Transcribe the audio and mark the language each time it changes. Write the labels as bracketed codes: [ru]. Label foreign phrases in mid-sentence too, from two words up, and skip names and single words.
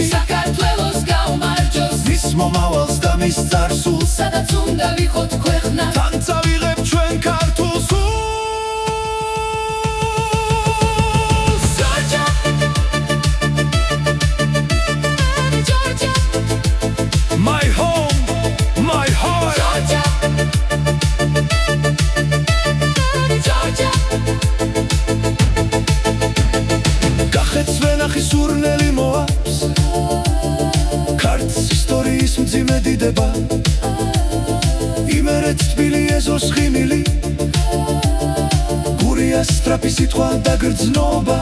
[ka] საქართველოს გაუმარჯოს, მის მომავალს და მის წარსულს, სადაც უნდა ვიყოთ ქვეყნა, თან წავიღებ ჩვენ ქართულ სულს. ჯორჯა, ჯორჯა, [en] My home, my heart. [ka] ჯორჯა, ჯორჯა. გახეთს ვენახი სურნელი მოაქვს, ქართს ისტორიის მძიმე დიდება, იმერეთ თბილი ეზოს ღიმილი, გურია სწრაფი სიტყვა და გრძნობა.